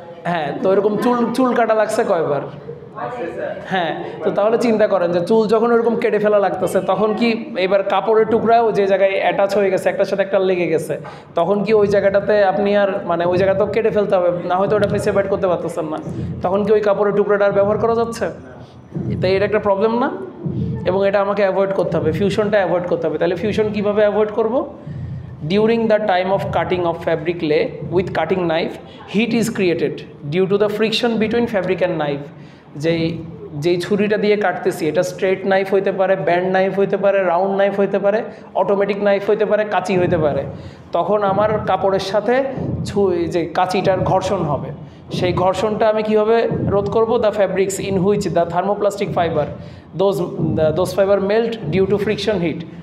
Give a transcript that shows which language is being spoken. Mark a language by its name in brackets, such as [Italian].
[Bangla] হ্যাঁ, তো এরকম চুল কাটা লাগছে কয়বার? হ্যাঁ, তো তাহলে চিন্তা করেন যে চুল যখন ওরকম কেটে ফেলা লাগতেছে, তখন কি এবার কাপড়ের টুকরাও যে জায়গায় অ্যাটাচ হয়ে গেছে, একটার সাথে একটা লেগে গেছে, তখন কি ওই জায়গাটাতে আপনি আর মানে ওই জায়গাটাও কেটে ফেলতে হবে, না হয়তো ওটা আপনি সেপারেট করতে পারতেছেন না, তখন কি ওই কাপড়ের টুকরাটা আর ব্যবহার করা যাচ্ছে? তাই এটা একটা প্রবলেম না? এবং এটা আমাকে অ্যাভয়েড করতে হবে, ফিউশনটা অ্যাভয়েড করতে হবে। তাহলে ফিউশন কীভাবে অ্যাভয়েড করব? [English] During the time of cutting of fabric lay with cutting knife, heat is created due to the friction between fabric and knife. [Bangla] যেই ছুরিটা দিয়ে কাটতেছি, এটা স্ট্রেট নাইফ হইতে পারে, ব্যান্ড নাইফ হইতে পারে, রাউন্ড নাইফ হইতে পারে, অটোমেটিক নাইফ হইতে পারে, কাঁচি হইতে পারে, তখন আমার কাপড়ের সাথে যে কাঁচিটার ঘর্ষণ হবে, সেই ঘর্ষণটা আমি কীভাবে রোধ করব? [English] The fabrics in which the thermoplastic fibre those fibre melt due to friction heat.